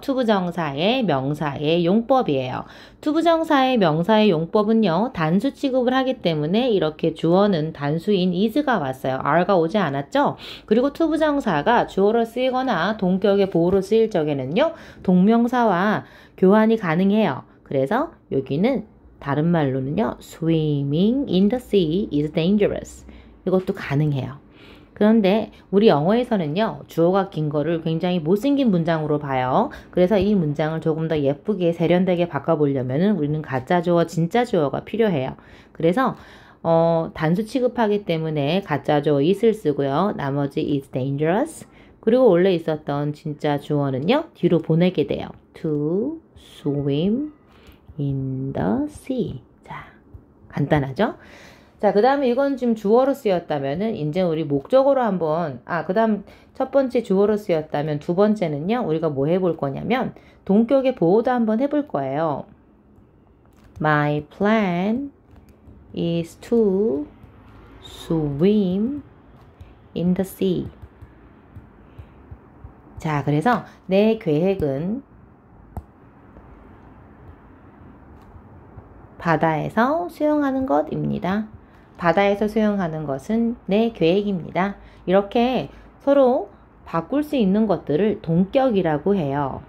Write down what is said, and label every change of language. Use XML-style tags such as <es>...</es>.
<ko>투부정사의 명사의 용법이에요. 투부정사의 명사의 용법은요, 단수 취급을 하기 때문에 이렇게 주어는 단수인 is가 왔어요. are가 오지 않았죠? 그리고 투부정사가 주어로 쓰이거나 동격의 보호로 쓰일 적에는요, 동명사와 교환이 가능해요. 그래서 여기는 다른 말로는요,</ko> <en>swimming in the sea is dangerous.</en> <ko>이것도 가능해요. 그런데 우리 영어에서는요, 주어가 긴 거를 굉장히 못생긴 문장으로 봐요. 그래서 이 문장을 조금 더 예쁘게 세련되게 바꿔보려면 우리는 가짜 주어, 진짜 주어가 필요해요. 그래서 단수 취급하기 때문에 가짜 주어 is를 쓰고요. 나머지</ko> <en>is dangerous.</en> <ko>그리고 원래 있었던 진짜 주어는요, 뒤로 보내게 돼요.</ko> <en>to swim in the sea.</en> <ko>자, 간단하죠? 자, 그 다음에 이건 지금 주어로 쓰였다면은, 이제 우리 목적어로 한번, 그 다음 첫 번째 주어로 쓰였다면 두 번째는요, 우리가 뭐 해볼 거냐면, 동격의 보호도 한번 해볼 거예요.</ko> <en>My plan is to swim in the sea.</en> <ko>자, 그래서 내 계획은 바다에서 수영하는 것입니다. 바다에서 수영하는 것은 내 계획입니다. 이렇게 서로 바꿀 수 있는 것들을 동격이라고 해요.</ko>